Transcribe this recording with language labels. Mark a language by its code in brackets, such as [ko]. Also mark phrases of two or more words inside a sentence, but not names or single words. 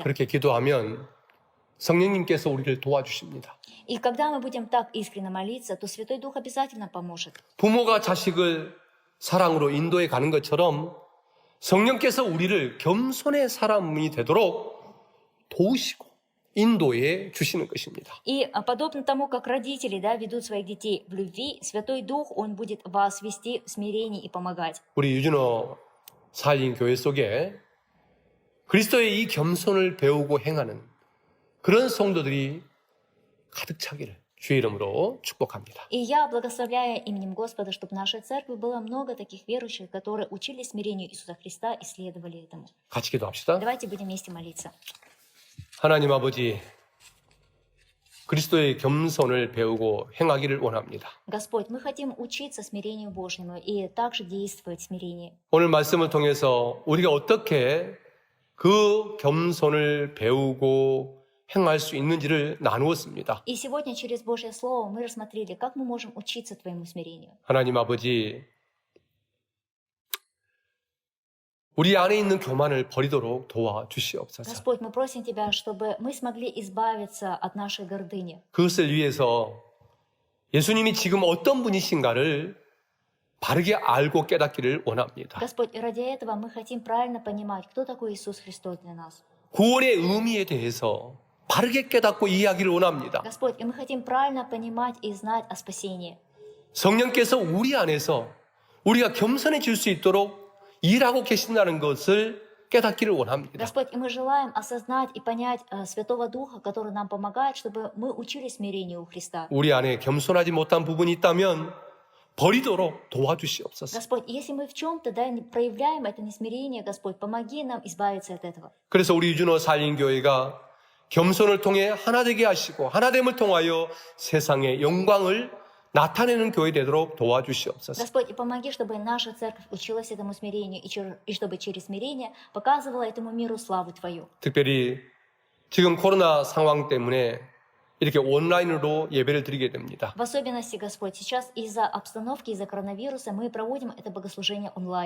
[ko] 그렇게 기도하면 성령님께서 우리를 도와주십니다. [ru] И когда мы будем так искренне молиться, то Святой Дух обязательно поможет. [ko] 부모가 자식을 사랑으로 인도해 가는 것처럼 성령께서 우리를 겸손의 사람이 되도록 도우시고 인도해 주시는 것입니다. [ru] И подобно тому, как родители, да, ведут своих детей в любви, Святой Дух, Он будет вас вести в смирении и помогать. [ko] 우리 유준호 사인 교회 속에 그리스도의 이 겸손을 배우고 행하는 그런 성도들이 가득 차기를 주의 이름으로 축복합니다. [ru] И я благословляю именем Господа, чтобы в нашей церкви было много таких верующих, которые учились смирению Иисуса Христа и следовали этому. [ko] 같이 기도합시다. [ru] Давайте будем вместе молиться. [ko] 하나님 아버지, 그리스도의 겸손을 배우고 행하기를 원합니다. [ru] Господь, мы хотим учиться смирению Божьему и также действовать в смирении. [ko] 오늘 말씀을 통해서 우리가 어떻게 그 겸손을 배우고 행할 수 있는지를 나누었습니다. [ru] И сегодня через Божье Слово мы рассмотрели, как мы можем учиться Твоему смирению. [ko] 하나님 아버지, 우리 안에 있는 교만을 버리도록 도와주시옵소서. [ru] Господь, мы просим Тебя, чтобы мы смогли избавиться от нашей гордыни. [ko] 그것을 위해서 예수님이 지금 어떤 분이신가를 바르게 알고 깨닫기를 원합니다. [ru] Господь, и ради этого мы хотим правильно понимать, кто такой Иисус Христос для нас. [ko] 구원의 의미에 대해서 바르게 깨닫고 이해하기를 원합니다. [ru] Господь, и мы хотим правильно понимать и знать о спасении. [ko] 성령께서 우리 안에서 우리가 겸손해질 수 있도록 일하고 계신다는 것을 깨닫기를 원합니다. [ru] Господь, и мы желаем осознать и понять Святого Духа, который нам помогает, чтобы мы учились смирению у Христа. [ko] 우리 안에 겸손하지 못한 부분이 있다면 버리도록 도와주시옵소서. [ru] Господь, если мы в чем-то проявляем это несмирение, Господь, помоги нам избавиться от этого. [ko] 그래서 우리 유준호 살림교회가 겸손을 통해 하나되게 하시고 하나됨을 통하여 세상의 영광을 나타내는 교회 되도록 도와주시옵소서. [ru] Господь, и помоги, чтобы наша церковь училась этому смирению, и чтобы через смирение показывала этому миру славу Твою. [ko] 특별히 지금 코로나 상황 때문에 이렇게 온라인으로 예배를 드리게 됩니다. [ru] В особенности, Господь, сейчас из-за обстановки, из-за коронавируса мы проводим это богослужение онлайн.